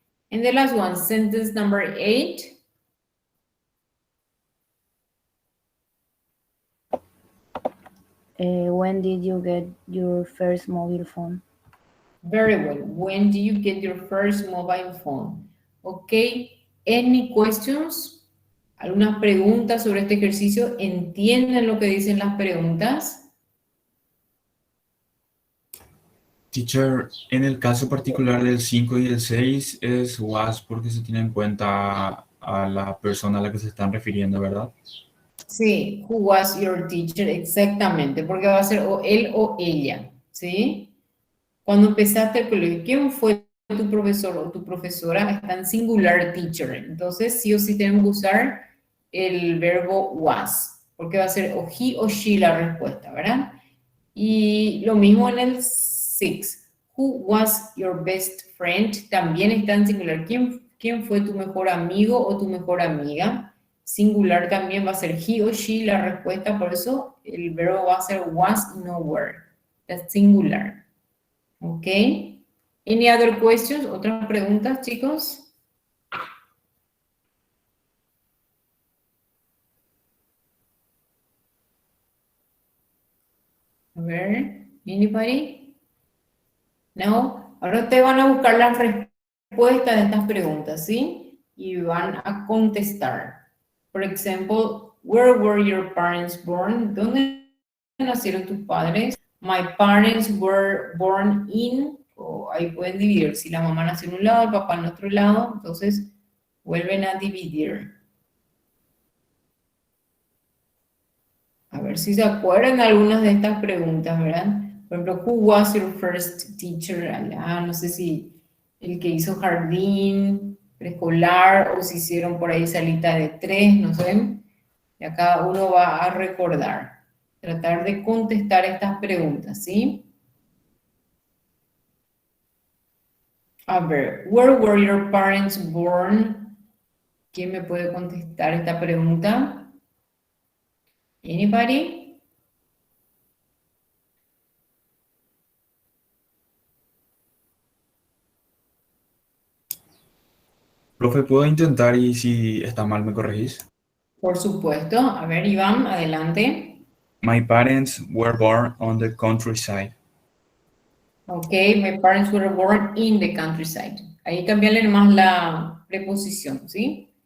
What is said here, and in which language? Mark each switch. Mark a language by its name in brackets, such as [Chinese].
[English] And the last one, sentence number 8. When did you get your first mobile phone? Very well. When do you get your first mobile phone? Okay. Any questions? [Spanish] ¿Algunas preguntas sobre este ejercicio? ¿Entienden lo que dicen las preguntas? Teacher, en el caso particular del 5 y el 6 es was porque se tiene en cuenta a la persona a la que se están refiriendo, ¿verdad? Sí, [English] who was your teacher? [Spanish] Exactamente, porque va a ser o él o ella, ¿sí? Cuando empezaste el colegio, ¿quién fue tu profesor o tu profesora? Está en singular teacher. Entonces, sí o sí tenemos que usar el verbo was, porque va a ser o he o she la respuesta, ¿verdad? Y lo mismo en el 6. [English] Who was your best friend? [Spanish] También está en singular. ¿Quién fue tu mejor amigo o tu mejor amiga? Singular también va a ser he o she la respuesta, por eso el verbo va a ser was y no were. Es singular. ¿Ok? [English] Any other questions? [Spanish] ¿Otras preguntas, chicos? A ver, anybody? No. Ahora te van a buscar las respuestas de estas preguntas, ¿sí? Y van a contestar. Por ejemplo, [English] where were your parents born? [Spanish] ¿Dónde nacieron tus padres? [English] My parents were born in, [Spanish] o ahí pueden dividir. Si la mamá nació en un lado, el papá en otro lado, entonces vuelven a dividir. A ver si se acuerdan de algunas de estas preguntas, ¿verdad? Por ejemplo, [English] who was your first teacher? [Spanish] No sé si el que hizo jardín, preescolar, o si hicieron por ahí salita de 3, no sé. Ya cada uno va a recordar. Tratar de contestar estas preguntas, ¿sí? A ver, [English] where were your parents born? [Spanish] ¿Quién me puede contestar esta pregunta? [English] Anybody? [Spanish] Profe, ¿puedo intentar y si está mal me corregís? Por supuesto. A ver, Iván, adelante. [English] My parents were born on the countryside. Okay, my parents were born in the countryside. [Spanish] Ahí cambiarle nomás la preposición, ¿sí?